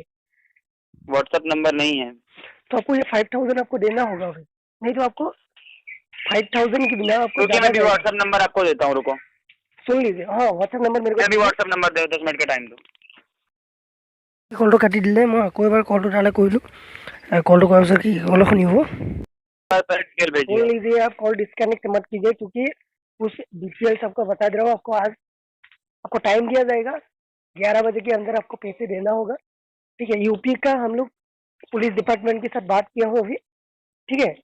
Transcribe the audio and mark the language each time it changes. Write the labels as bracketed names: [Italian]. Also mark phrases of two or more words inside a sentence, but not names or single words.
[Hindi] व्हाट्सएप नंबर नहीं है। तो आपको ये 5000 आपको देना होगा अभी, नहीं तो आपको 5000 के बिना आपको क्योंकि मैं भी व्हाट्सएप नंबर आपको देता हूँ, रुको। सुन लीजिए, हाँ, व्हाट्सएप नंबर मेरे को मैं भी व्हाट्सएप नंबर दे, 10 मिनट का टाइम दो। [Assamese] কলটো কাটি দিলে, मैं আকৌ এবাৰ কলটো তালে কৰিলোঁ। कॉलটো কৰাৰ পিছত কি হ'ল শুনিব। [Hindi] सुन लीजिए, आप [English] call disconnect [Hindi] मत कीजिए, क्योंकि कुछ डिटेल्स आपको बता दे रहा हूँ। आपको टाइम दिया जाएगा, 11 बजे के अंदर आपको पैसे देना होगा, ठीक है? यूपी का हम लोग [English] police department [Hindi] के साथ बात किया हूँ अभी, ठीक है?